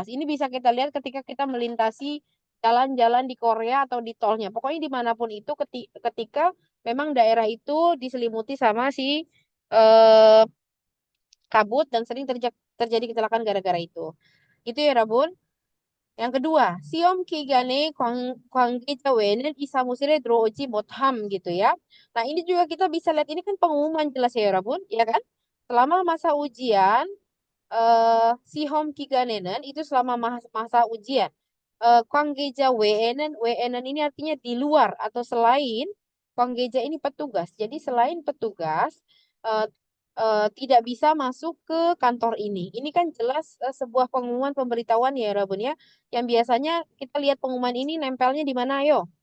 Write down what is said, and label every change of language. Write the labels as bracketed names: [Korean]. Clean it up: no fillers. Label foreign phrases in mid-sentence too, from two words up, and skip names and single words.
[Indonesian] Ini bisa kita lihat ketika kita melintasi jalan-jalan di Korea atau di tolnya. Pokoknya dimanapun itu ketika memang daerah itu diselimuti sama si eh, kabut dan sering terjadi kecelakaan gara-gara itu. Itu ya Rabun. Yang kedua, [Korean] 시험 기간에 관계자 외에는 이 사무실에 들어오지 못함 [Indonesian] gitu ya. Nah, ini juga kita bisa lihat ini kan pengumuman jelas ya, Rabun, ya kan? Selama masa ujian [Korean] 시험 기간에는 [Indonesian] itu selama masa ujian. [Korean] 관계자 외에는 [Indonesian] ini artinya di luar atau selain 관계자 ini petugas. Jadi selain petugas eh, tidak bisa masuk ke kantor ini. Ini kan jelas sebuah pengumuman pemberitahuan ya Rabun ya. Yang biasanya kita lihat pengumuman ini nempelnya di mana ayo?